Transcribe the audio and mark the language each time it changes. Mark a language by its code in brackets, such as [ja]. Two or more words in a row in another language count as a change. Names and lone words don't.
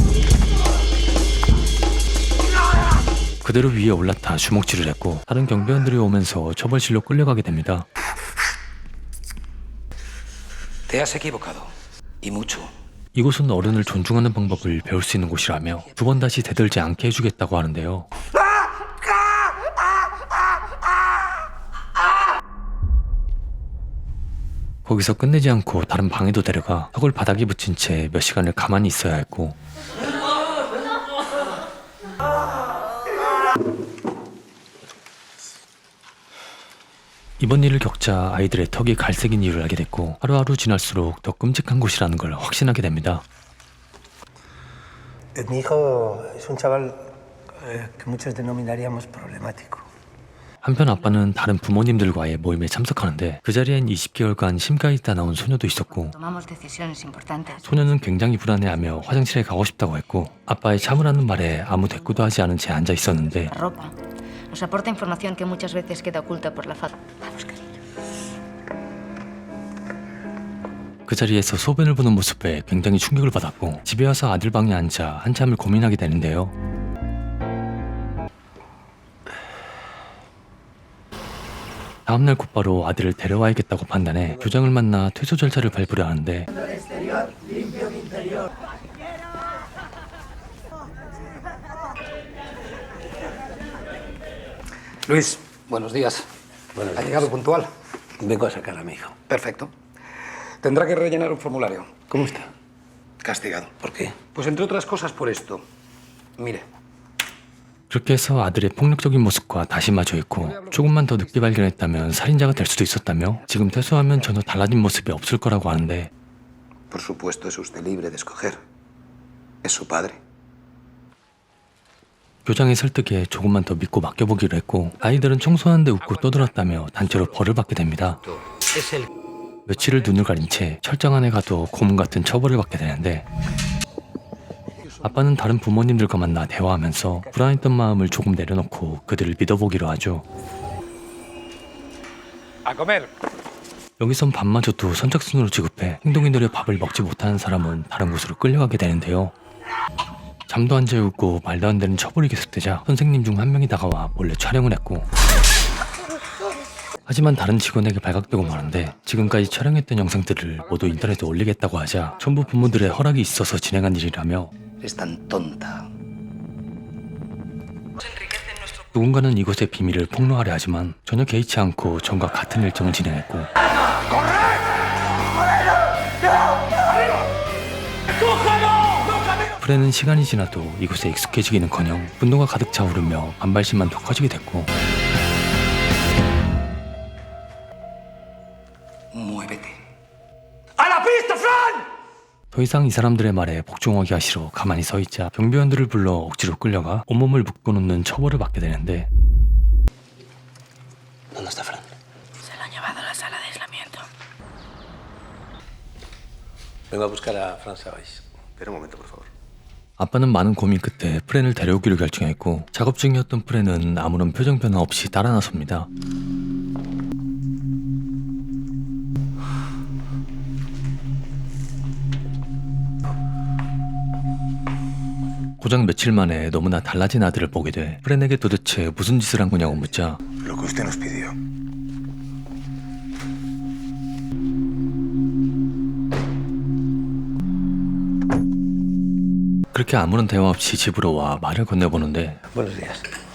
[ko] 그대로 위에 올라타 주먹질을 했고 다른 경비원들이 오면서 처벌실로 끌려가게 됩니다. [es] Te has equivocado. Y mucho. [ko] 이곳은 어른을 존중하는 방법을 배울 수 있는 곳이라며 두 번 다시 대들지 않게 해주겠다고 하는데요. 거기서 끝내지 않고 다른 방에도 데려가 턱을 바닥에 붙인 채 몇 시간을 가만히 있어야 했고 이번 일을 겪자 아이들의 턱이 갈색인 이유를 알게 됐고 하루하루 지날수록 더 끔찍한 곳이라는 걸 확신하게 됩니다. [es] Mi hijo es un chaval que muchos denominaríamos problemático. [ko] 한편 아빠는 다른 부모님들과의 모임에 참석하는데 그 자리엔 20개월간 심가에 있다 나온 소녀도 있었고 [es] Tomamos decisiones importantes. [ko] 소녀는 굉장히 불안해하며 화장실에 가고 싶다고 했고 아빠의 참으라는 말에 아무 대꾸도 하지 않은 채 앉아 있었는데 [es] La ropa nos aporta información que muchas veces queda oculta por la falta. Vamos, cariño. [ko] 그 자리에서 소변을 보는 모습에 굉장히 충격을 받았고 집에 와서 아들 방에 앉아 한참을 고민하게 되는데요. 다음날 곧바로 아들을 데려와야겠다고 판단해 교장을 만나 퇴소 절차를 밟으려 하는데 [es] Luis, buenos días. Buenos ¿Ha días. llegado puntual? Vengo a sacar a mi hijo. Perfecto. Tendrá que rellenar un formulario. ¿Cómo está? Castigado. ¿Por qué? Pues entre otras cosas por esto. Mire, [ko] 그렇게 해서 아들의 폭력적인 모습과 다시 마주했고 조금만 더 늦게 발견했다면 살인자가 될 수도 있었다며 지금 퇴소하면 전혀 달라진 모습이 없을 거라고 하는데 [es] Por supuesto, es usted libre de escoger. Es su padre. [ko] 교장의 설득에 조금만 더 믿고 맡겨보기로 했고 아이들은 청소하는데 웃고 떠들었다며 단체로 벌을 받게 됩니다. [es] Es el... [ko] 며칠을 눈을 가린 채 철장 안에 가도 고문 같은 처벌을 받게 되는데 아빠는 다른 부모님들과 만나 대화하면서 불안했던 마음을 조금 내려놓고 그들을 믿어보기로 하죠. [es] a comer. [ko] 여기선 밥마저도 선착순으로 취급해 행동이 느려 밥을 먹지 못하는 사람은 다른 곳으로 끌려가게 되는데요. 잠도 안 재우고 말도 안 되는 처벌이 계속되자 선생님 중 한 명이 다가와 몰래 촬영을 했고 하지만 다른 직원에게 발각되고 마는데 지금까지 촬영했던 영상들을 모두 인터넷에 올리겠다고 하자 전부 부모들의 허락이 있어서 진행한 일이라며 [es] Es tan tonta. [ko] 누군가는 이곳의 비밀을 폭로하려 하지만 전혀 개의치 않고 전과 같은 일정을 진행했고 프레는 시간이 지나도 이곳에 익숙해지기는커녕 분노가 가득 차오르며 반발심만 더 커지게 됐고 [es] Muévete. ¡A la pista, Fran! [ko] 더 이상 이 사람들의 말에 복종하기가 싫어 가만히 서 있자 경비원들을 불러 억지로 끌려가 온몸을 묶어놓는 처벌을 받게 되는데 [es] ¿Dónde está Fran? Se lo han llevado a la sala de aislamiento. Vengo a buscar a Fran Sabais. Espera un momento, por favor. [ko] 아빠는 많은 고민 끝에 프렌을 데려오기로 결정했고 작업 중이었던 프렌은 아무런 표정 변화 없이 따라 나섭니다. 고작 며칠 만에 너무나 달라진 아들을 보게 돼 프렌에게 도대체 무슨 짓을 한 거냐고 묻자 [es] Lo que usted nos pidió. [ko] 그렇게 아무런 대화 없이 집으로 와 말을 건네보는데 [es] Buenos días.